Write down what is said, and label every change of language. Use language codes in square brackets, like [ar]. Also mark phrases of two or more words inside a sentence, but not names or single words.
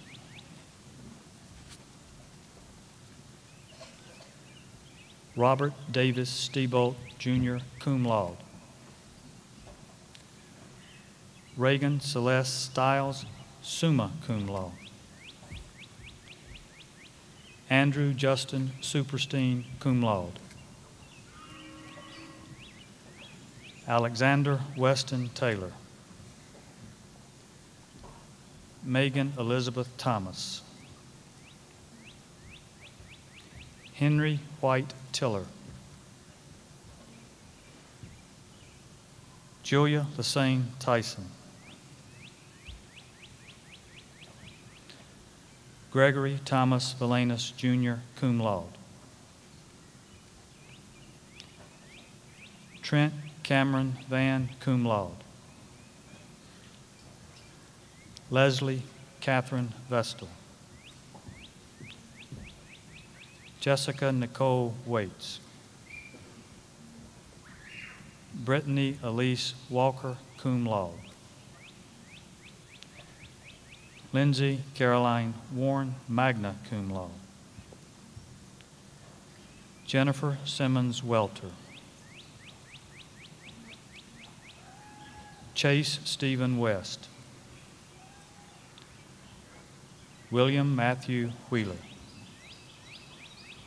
[en] Robert Davis Steebolt, Jr., [la] cum laude. [en] Reagan Celeste Stiles, [la] summa cum laude. [en] Andrew Justin Superstein, [la] cum laude. [en] Alexander Weston Taylor. Megan Elizabeth Thomas. Henry White Tiller. Julia Lassane Tyson. Gregory Thomas Valenus, Jr., [la] cum laude. [en] Trent Cameron Van, [la] cum laude. [en] Leslie Catherine Vestal. Jessica Nicole Waits. Brittany Elise Walker, [la] cum laude. [en] Lindsay Caroline Warren, [la] magna cum laude. [en] Jennifer Simmons Welter. Chase Stephen West. William Matthew Wheeler.